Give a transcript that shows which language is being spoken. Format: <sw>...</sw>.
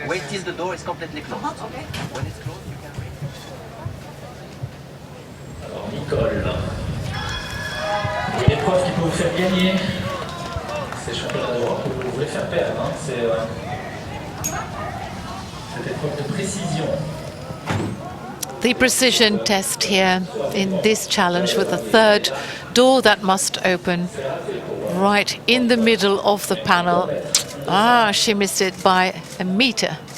<en>Wait till the door is completely closed. Okay. When it's closed, you can read.</en> <fr>Alors Nicole, une épreuve qui peut vous faire gagner ces championnats d'Europe, vous voulez faire perdre. Hein. C'est cette épreuve de précision.</fr> <en>The precision test here in this challenge with a third door that must open right in the middle of the panel. Ah, she missed it by a meter.</en>